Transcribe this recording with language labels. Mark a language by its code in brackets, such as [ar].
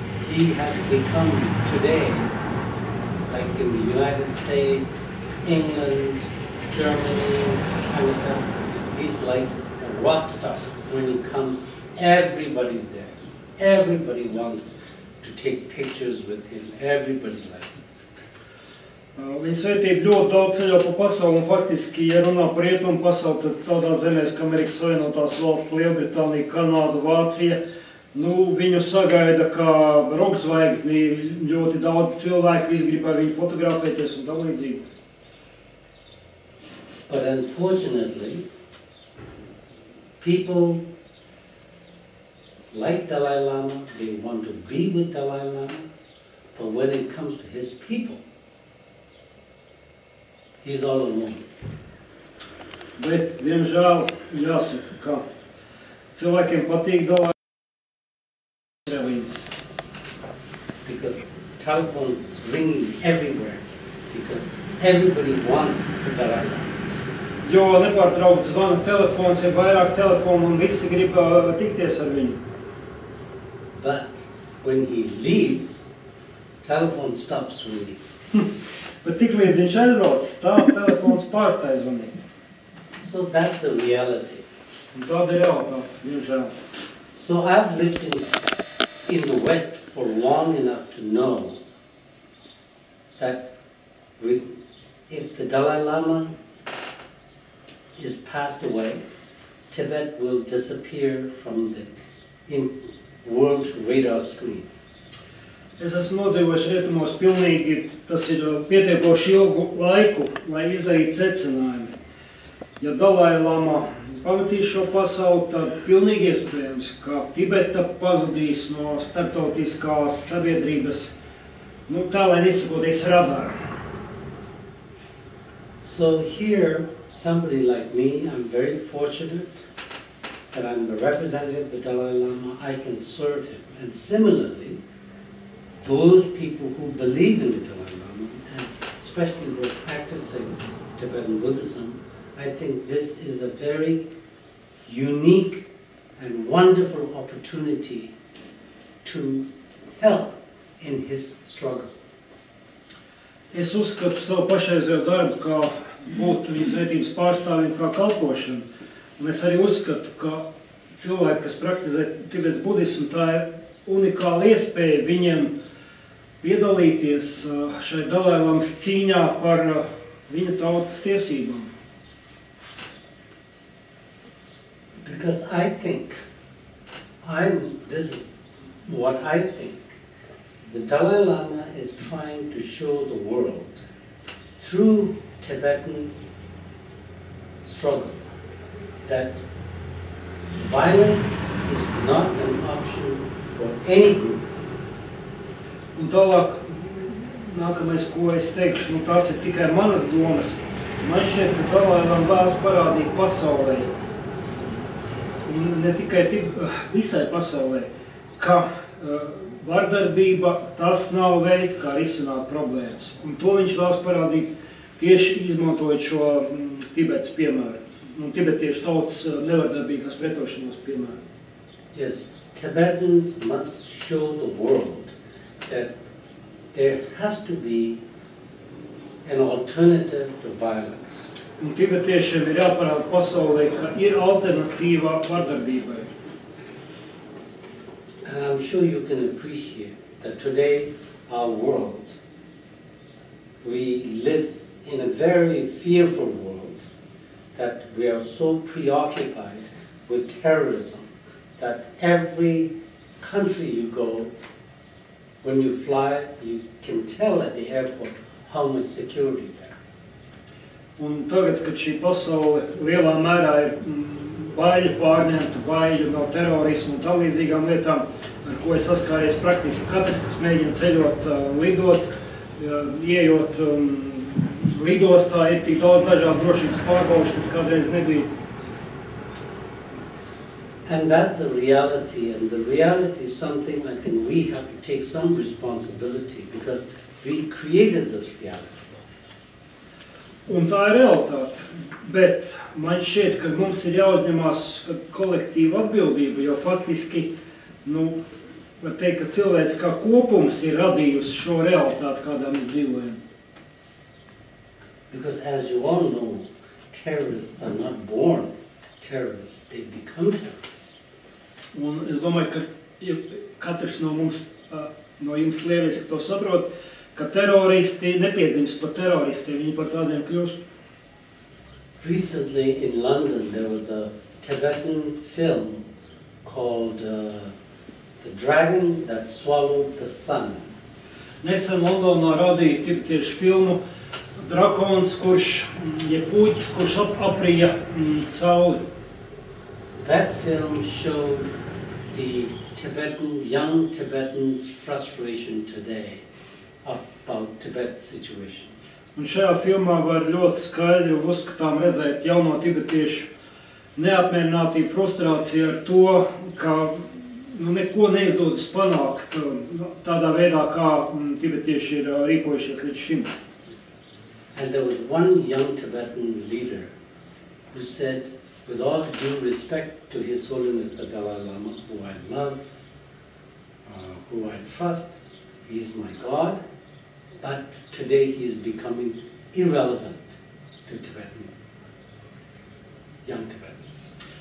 [en] He has become today, like in the United States, England, Germany, Canada, he's like a rock star. When he comes, everybody's there. Everybody wants to take pictures with him. Everybody likes it. [lv] Viņa svētība ļoti daudz ceļo pa pasauli, un faktiski, ja runā par rietumu pasauli, tad tādā zemēs, kā Amerikas Savienotās valsts, Lielbritānija, Kanāda, Vācija, viņu sagaida kā rokkzvaigzni, ļoti daudz cilvēku, visi grib ar viņu fotografēties un tā līdzīgi. [en] But unfortunately, people like Dalai Lama, they want to be with Dalai Lama, but when it comes to his people, he's all alone. [lv] Bet, diemžēl, jāsaka, ka cilvēkiem patīk Dalai [en] Because telephones ringing everywhere, because everybody wants the Dalai Lama. [lv] Jo nepārtraukt zvana telefons, ir vairāk telefonu un visi grib tikties ar viņu. [en] But when he leaves, telephone stops ringing. [lv] Bet tiklīdz viņš aizbrauc, tā telefons pārstāj zvanīt. [en] So that's the reality. [lv] Un tāda ir realitāte, diemžēl. [en] So I've lived in the West for long enough to know that if the Dalai Lama is passed away, Tibet will disappear from the world radar screen. [lv] Es esmu nodzīvojis rietumos pilnīgi, tas ir pietiekoši ilgu laiku, lai izdarītu secinājumu. Ja Dalai Lama pavadīs šo pasauli, tad pilnīgi iespējams, ka Tibeta pazudīs no starptautiskās sabiedrības, tā lai nesakoties radāra. [en] So here, somebody like me, I'm very fortunate that I'm the representative of the Dalai Lama. I can serve him. And similarly, those people who believe in the Dalai Lama, and especially who are practicing Tibetan Buddhism, I think this is a very unique and wonderful opportunity to help in his struggle. [lv] Es uzskatu savu pašreizējo darbu kā būt viņa svētības pārstāvim, kā kalpošanu. Un es arī uzskatu, ka cilvēki, kas praktizē Tibetas budismu, tā ir unikāla iespēja viņiem piedalīties šai Dalai Lamas cīņā par viņa tautas tiesībām. [en] Because I think, this is what I think, the Dalai Lama is trying to show the world through Tibetan struggle that violence is not an option for any group. [lv] Un tālāk, nākamais, ko es teikšu, tās ir tikai manas domas. Man šķiet, ka Dalai Lama vēlas parādīt pasaulē, un ne tikai visai pasaulē, ka vardarbība tas nav veids, kā risināt problēmas. Un to viņš vēlas parādīt tieši izmantojot šo Tibetas piemēru. Un tibetiešu tautas nevardarbīgās pretošanās piemēru. [en] Yes, Tibetans must show the world that there has to be an alternative to violence. [lv] Un tibetiešiem ir jāparāda pasaulē, ka ir alternatīva vardarbībai. [en] And I'm sure you can appreciate that today, our world, we live in a very fearful world, that we are so preoccupied with terrorism that every country you go, when you fly, you can tell at the airport how much security there. [lv] Un tagad, kad šī pasaule lielā mērā ir baļa pārņemta, baļa no terorismu un tālīdzīgām lietām, ar ko ir saskāries praktiski katrs, kas mēģina ceļot, lidot, ieejot lidostā, ir tik daudz dažādu drošības pārbaušu, kas kādreiz nebija. [en] And that's the reality, and the reality is something I think we have to take some responsibility because we created this reality. [lv] Un tā ir realitāte, bet man šķiet, ka mums ir jāuzņemās kolektīva atbildība, jo faktiski, var teikt, ka cilvēks kā kopums ir radījusi šo realitāti, kādā mēs dzīvojam. [en] Because as you all know, terrorists are not born terrorists, they become terrorists. [lv] Un es domāju, ka ja katrs no mums, no jums lieliski to saprot, ka teroristi nepiedzimst par teroristiem, viņi par tādiem kļūst. [en] Recently in London there was a Tibetan film called The Dragon That Swallowed the Sun. [lv] Nesen Londonā radīja tibetiešu filmu Drakons, puķis, kurš aprija sauli. [en] That film showed the young Tibetans' frustration today about Tibet's situation. [lv] Un šajā filmā var ļoti skaidri un uzskatām redzēt jauno tibetiešu neapmierinātību, frustrāciju ar to, ka neko neizdodas panākt tādā veidā, kā tibetieši ir rīkojušies līdz šim. [en] And there was one young Tibetan leader who said, with all due respect to His Holiness the Dalai Lama, who I love, who I trust, he is my God, but today he is becoming irrelevant to Tibetan, young Tibetans.